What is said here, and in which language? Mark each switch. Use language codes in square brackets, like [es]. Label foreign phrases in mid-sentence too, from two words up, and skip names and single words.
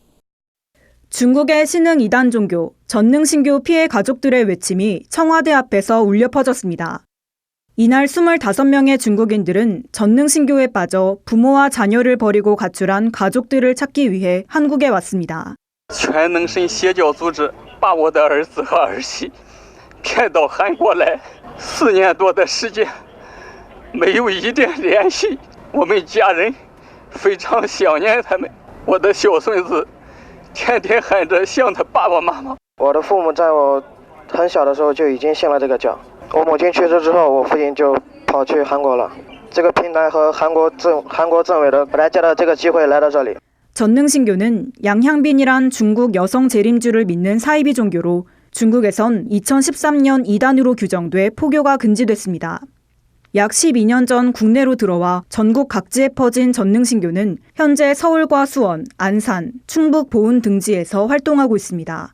[ko] 중국의 신흥 이단 종교, 전능신교 피해 가족들의 외침이 청와대 앞에서 울려 퍼졌습니다. 이날 25명의 중국인들은 전능신교에 빠져 부모와 자녀를 버리고 가출한 가족들을 찾기 위해 한국에 왔습니다. [zh] 全能神邪教组织把我的儿子和儿媳骗到韩国来，4年多的时间没有一点联系，我们家人非常想念他们。我的小孙子天天喊着想他爸爸妈妈。我的父母在我很小的时候就已经信了这个教。我母亲去世之后，我父亲就跑去韩国了。这个平台和韩国政委的本来借了这个机会来到这里。 [ko] 전능신교는 양향빈이란 중국 여성 재림주를 믿는 사이비 종교로 중국에선 2013년 이단으로 규정돼 포교가 금지됐습니다. 약 12년 전 국내로 들어와 전국 각지에 퍼진 전능신교는 현재 서울과 수원, 안산, 충북 보은 등지에서 활동하고 있습니다.